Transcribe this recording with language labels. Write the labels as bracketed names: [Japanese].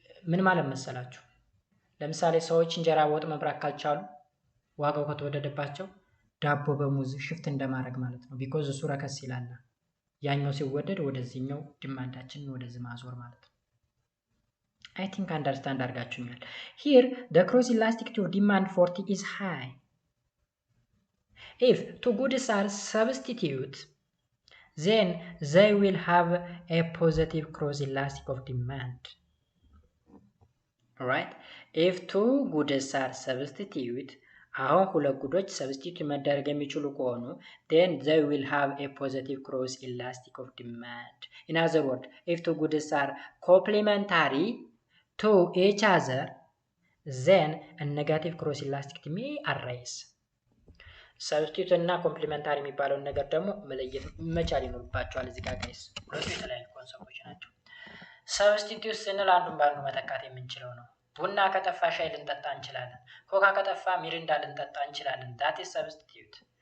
[Amharic] ምን ማለት መሰላችሁ? ለምሳሌ ሰዎች እንጀራ በወጥ መብራት ካልቻሉ ዋጋው ከተወደደባቸው ዳቦ በሙዝ ሽፍት እንደማድረግ ማለት ነው። ቢኮዝ እሱ ረከስ ይላል። ያኛው ሲወደድ ወደዚህኛው ዲማንዳችንን ወደዚህ ማዞር ማለት ነው። [English] I think understand [Amharic] አድርጋችሁኛል። [English] Here the cross elasticity of demand for tea is high. If two goods are substituted, then they will have a positive cross elastic of demand. Alright? If two goods are substituted, [Amharic] አሁን ሁለት ጉዶች ሰብስቲቱት መደረግ የሚችሉ ከሆኑ [English] then they will have a positive cross elastic of demand. In other words, if two goods are complementary to each other, then a negative cross elasticity may arise. [Amharic] ሰብስቲቱት እና ኮምፕሊመንታሪ የሚባለውን ነገር ደግሞ መለየት መቻል ይኖርባቸዋል። እዚህ ጋር ጋይስ ሁለቱ የተለያዩ ኮንሰፕቶች ናቸው። ሰብስቲቱት ስንል አንዱን በአንዱ መተካት የምንችለው ነው። ቡና ከጠፋ ሻይ ልንጠጣ እንችላለን። ኮካ ከጠፋ ሚሪንዳ ልንጠጣ እንችላለን። [English] that is substitute.